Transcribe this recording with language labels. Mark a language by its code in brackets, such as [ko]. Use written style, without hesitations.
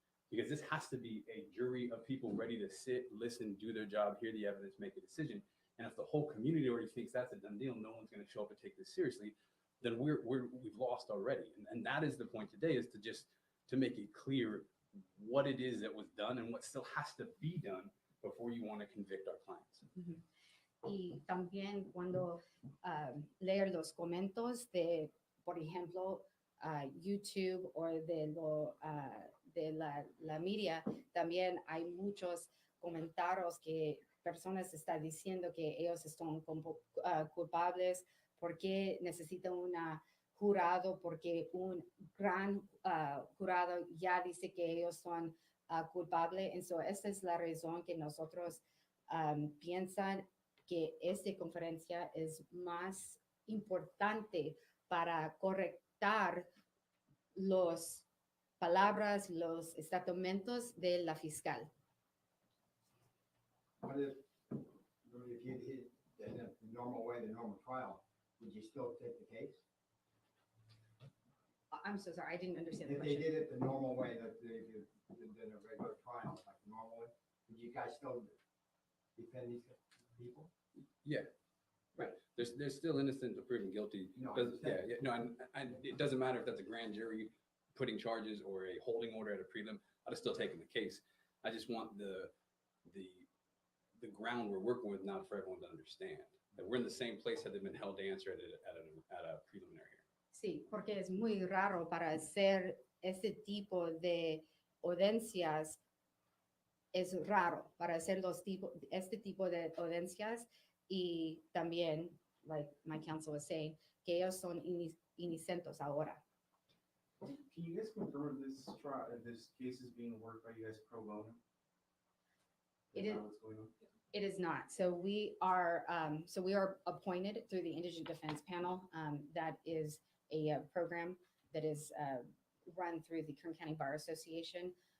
[en] Because this has to be a jury of people ready to sit, listen, do their job, hear the evidence, make a decision. And if the whole community already thinks that's a done deal, no one's going to show up and take this seriously, then we've lost already. And that is the point today, is to make it clear what it is that was done and what still has to be done before you want to convict our clients. [es] Y también cuando leer los comentarios de, por ejemplo, YouTube o de la media, también hay muchos comentarios que personas están diciendo que ellos están culpables, porque necesitan un jurado, porque un gran jurado ya dice que ellos son culpables. Entonces, esa es la razón que nosotros piensan que esta conferencia es más importante para correctar las palabras, los estatutos de la fiscal. [en] What if you did it in the normal way, the normal trial, would you still take the case? I'm so sorry, I didn't understand the If they question. did it the normal way that they did in a regular trial, like normal way, would you guys still defend these people? Yeah, right. There's still innocent until proven guilty. No, I understand. And it doesn't matter if that's a grand jury putting charges or a holding order at a prelim. I'd have still taken the case. I just want the ground we're working with now for everyone to understand that we're in the same place had they been held to answer at a preliminary hearing. [es] Sí, porque es muy raro para hacer este tipo de audiencias. Es raro para hacer este tipo de audiencias, y también, [en] like my counsel was saying, [es] que ellos son inocentes ahora. [en] Can you guys confirm if this case is being worked by you guys pro bono? It Is is- that what's going on? It is not. So we are appointed through the Indigent Defense Panel. That is a program that is run through the Kern County Bar Association.